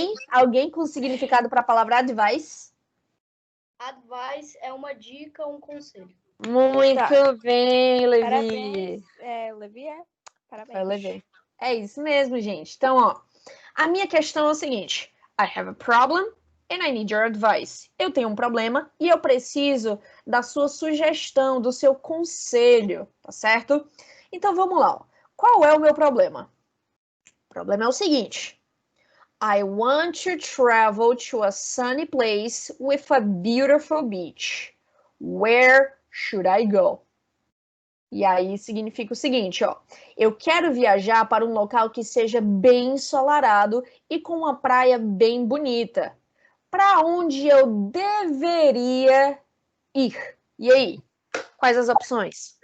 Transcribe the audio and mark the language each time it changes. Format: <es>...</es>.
<pt>Alguém com significado para a palavra advice? Advice é uma dica, um conselho. Muito bem, Levi. Parabéns. Levi Parabéns. Levi. É isso mesmo, gente. Então, ó, a minha questão é o seguinte.</pt> <en>I have a problem and I need your advice.</en> <pt>Eu tenho um problema e eu preciso da sua sugestão, do seu conselho, tá certo? Então, vamos lá. Ó. Qual é o meu problema? O problema é o seguinte.</pt> <en>I want to travel to a sunny place with a beautiful beach. Where should I go?</en> <pt>E aí significa o seguinte, ó. Eu quero viajar para um local que seja bem ensolarado e com uma praia bem bonita. Para onde eu deveria ir? E aí? Quais as opções?</pt>